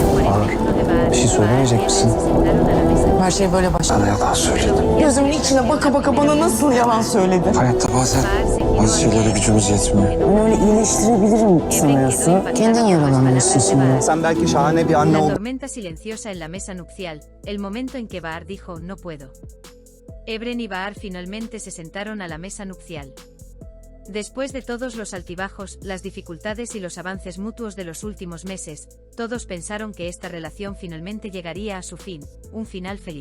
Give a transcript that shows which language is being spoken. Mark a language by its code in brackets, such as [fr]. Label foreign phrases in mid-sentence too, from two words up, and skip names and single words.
[tr] Bir şey söylemeyecek misin? Her şey böyle başladı. Bana yalan söyledim. Gözümün içine baka baka bana nasıl yalan söyledin? Hayatta bazen bazı şeylere gücümüz yetmiyor. Ben öyle iyileştirebilirim sanıyorsun. Kendin yaralanıyorsun sonra. Sen belki şahane bir anne [es] La [tr] oldun. [es] tormenta silenciosa en la mesa nupcial, el momento en que Bahar dijo no puedo. Ebren y Bahar finalmente se sentaron a la mesa nupcial. Después de todos los altibajos, las dificultades y los avances mutuos de los últimos meses, todos pensaron que esta relación finalmente llegaría a su fin, un final feliz.